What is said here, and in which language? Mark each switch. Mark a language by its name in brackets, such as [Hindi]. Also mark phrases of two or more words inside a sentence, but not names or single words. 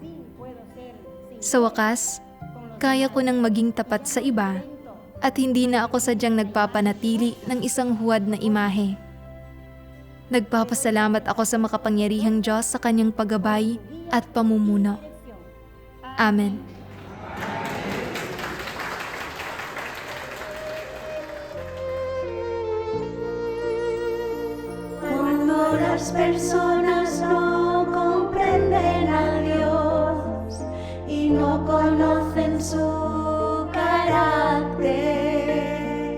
[Filipino] Sa wakas, kaya ko nang maging tapat sa iba at hindi na ako sadyang nagpapanatili ng isang huwad na imahe. Nagpapasalamat ako sa makapangyarihang Diyos sa kanyang paggabay at pamumuno. Amen. [Spanish] Las personas no comprenden a Dios y no conocen su carácter.